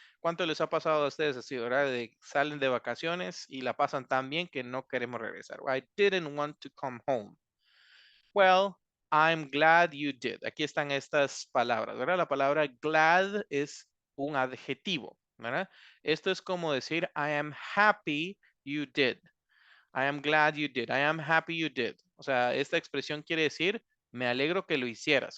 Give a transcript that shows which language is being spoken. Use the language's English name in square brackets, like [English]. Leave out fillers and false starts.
[Spanish] ¿Cuánto les ha pasado a ustedes así, verdad? De salen de vacaciones y la pasan tan bien que no queremos regresar. [English] I didn't want to come home. Well, I'm glad you did. [Spanish] Aquí están estas palabras, ¿verdad? La palabra glad es un adjetivo, ¿verdad? Esto es como decir, [English] I am happy you did. I am glad you did. I am happy you did. [Spanish] O sea, esta expresión quiere decir, me alegro que lo hicieras.